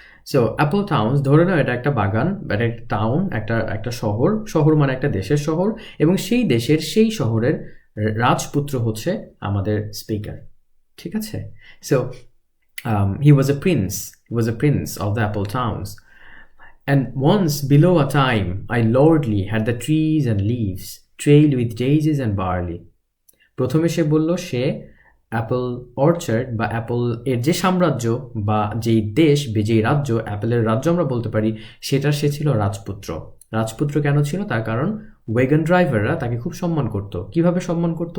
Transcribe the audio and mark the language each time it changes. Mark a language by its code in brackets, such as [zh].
[bn] So Apple towns, ধরে নাও এটা একটা বাগান, এটা একটা টাউন, একটা শহর। শহর মানে একটা দেশের শহর, এবং সেই দেশের, সেই শহরের রাজপুত্র হচ্ছে আমাদের স্পিকার। ঠিক আছে? [en] So he was a prince, he was a prince of the apple towns. And once below a time I lordly had the trees and leaves trailed with daisies and barley. [bn] প্রথমে সে বলল সে Apple orchard বা Apple এর যে সাম্রাজ্য বা যেই দেশ, যেই রাজ্য, অ্যাপেলের রাজ্য আমরা বলতে পারি, সেটার সে ছিল রাজপুত্র। রাজপুত্র কেন ছিল? তার কারণ ওয়েগন ড্রাইভাররা তাকে খুব সম্মান করত। কিভাবে সম্মান করত?